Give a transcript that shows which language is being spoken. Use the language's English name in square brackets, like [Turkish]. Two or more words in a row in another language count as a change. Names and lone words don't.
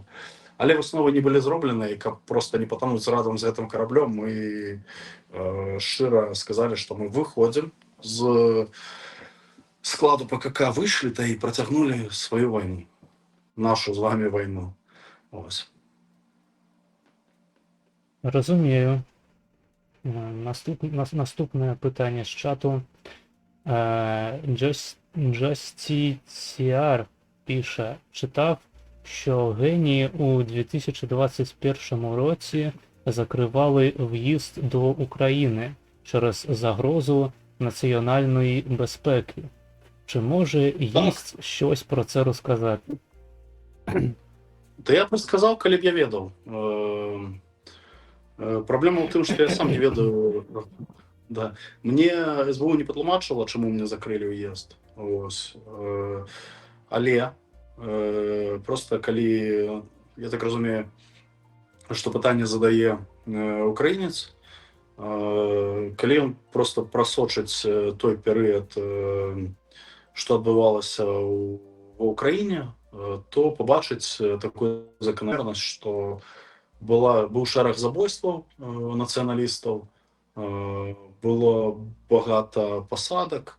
[Belarusian] Але высновы не былі зроблены, і каб просто не патануць радам з гэтым караблём, мы шчыра сказалі, што мы выходзім з складу ПКК, выйшлі та і працягнулі сваю вайну, нашу з вами вайну. [Ukrainian] Ось. [Belarusian] Разумею. [Ukrainian] Наступне питання з чату. Джастіціар пише: читав, що генії у 2021 році закривали в'їзд до України через загрозу національної безпеки. Чи може єсть щось про це розказати? Та я б сказав, [Belarusian] калі б я ведаў. Праблема ў тым, што я сам не ведаю. Да. Мне СБУ не патлумачыла, чаму мне закрылі ўезд. Але просто калі, я так разумею, што пытанне задае украінец, калі ён просто прасочыць той перыяд, што адбывалася ва ўкраіне, то побачыць такую закономернасць, што быў шэраг забойстваў нацыяналістаў, было багата пасадак.